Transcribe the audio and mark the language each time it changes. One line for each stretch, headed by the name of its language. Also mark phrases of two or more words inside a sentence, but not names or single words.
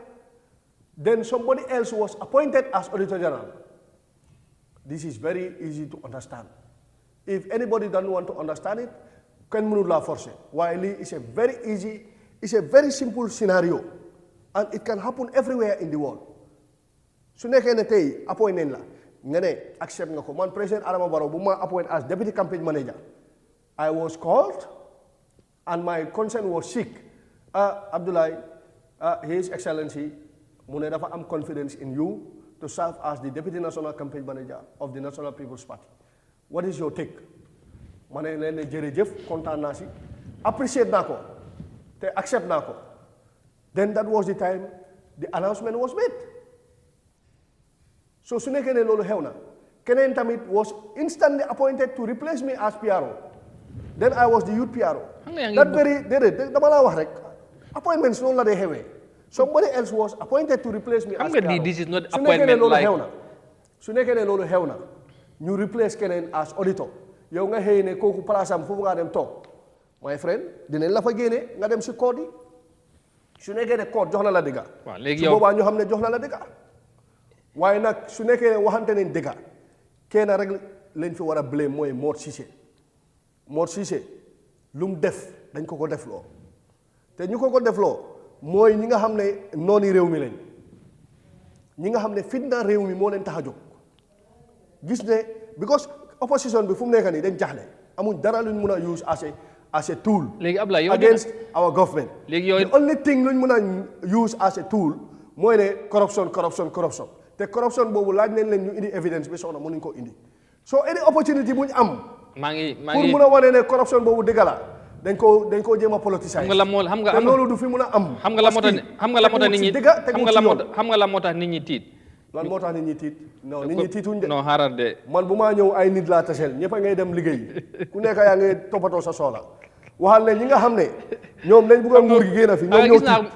English: Then somebody else was appointed as Auditor General. This is very easy to understand. If anybody doesn't want to understand it, can mënul force. While it's a very easy, it's a very simple scenario, and it can happen everywhere in the world.
Wolof: Su nekkee ne tey appoint nañ la nga ne accept nga ko man président Adama Barrow bu ma appoint
English: as deputy campaign manager. I was called and my concern was sick. Abdoulaye, His Excellency,
Wolof: mu ne dafa am
English: confidence in you to serve as the deputy national campaign manager of the National People's Party. What is your take?
Wolof: Ma ne leen ne jërëjëf kontaan naa si appreciate naa ko te accept naa ko.
English: Then that was the time the announcement was made.
Wolof: So su nekkee ne loolu xew na keneen tamit
English: was instantly appointed to replace me as PRO. Then I was the youth PRO. That very
Wolof: déedéet dama laa wax rek appointments noonu la dee xewee.
English: Somebody else was appointed to replace me as PRO. This is not
Wolof: su nekkee ne
English: appointment
Wolof: loolu
English: like.
Wolof: xew na su nekkee ne loolu xew na ñu replace keneen as auditor yow nga xëy ne kooku place am foofu ngaa dem toog
English: my friend
Wolof: dinañ la fa génne nga dem si code yi su nekkee ne code jox na la dëgga. waaw léegi su yow boobaa ñu xam ne jox na la dëgga. waaye nag su nekkee ne waxante nañ dëgga kenn rek lañ fi war a blame mooy Mor Cissé Mor Cissé lu mu def dañ ko defloo te ñu ko defloo mooy ñi nga xam ne nooni réew mi lañ ñi nga xam ne fitna réew mi moo leen tax a jóg gis ne because opposition bi fu mu nekk nii dañ jaxle amuñ dara luñ mun a use
English: as a tool
Wolof: léegi Ablaye yow
English: against our government.
Wolof: léegi yow
English: the only thing
Wolof: luñ mun a use
English: as a tool
Wolof: mooy ne corruption te corruption boobu laaj nañ leen ñu indi evidence bi soxna mënuñ ko indi
English: so any opportunity
Wolof: buñ am maa ngi pour mun a wane ne corruption boobu dëgg la dañ koo jéem a politicize. xam nga la moo xam nga te loolu du fi mun a am. xam nga la moo tax nit ñi xam nga la moo tax nit ñi tiit. lan moo tax nit ñi tiit non nit ñi tiituñ de. non xaaral de. man bu maa ñëw ay nit laa taseel ñëpp a ngay dem liggéey ku nekk yaa ngay toppatoo sa soxla waxal ne ñi nga xam ne ñoom lañ bëgg a nguur gi génn fi ñoom ñoo tiit